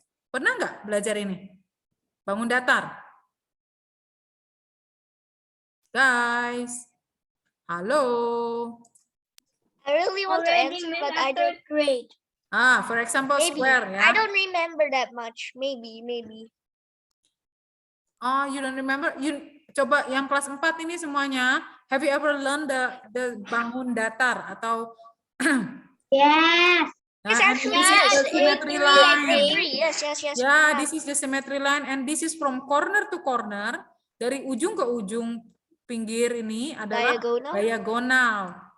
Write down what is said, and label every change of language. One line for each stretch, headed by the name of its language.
Indonesian: Pernah nggak belajar ini? Bangun datar.
English: Guys. Halo. I really want to answer, but I don't. Grade. For example, Maybe. square ya. I don't remember that much. Maybe. Oh, you don't remember?
Indonesian: Coba yang kelas 4 ini semuanya.
English: Have you ever learned the bangun datar atau? Yes. This is the symmetry line. Yes. Yeah, this is the symmetry line, and this is from corner to corner.
Indonesian: Dari ujung ke ujung pinggir ini adalah diagonal.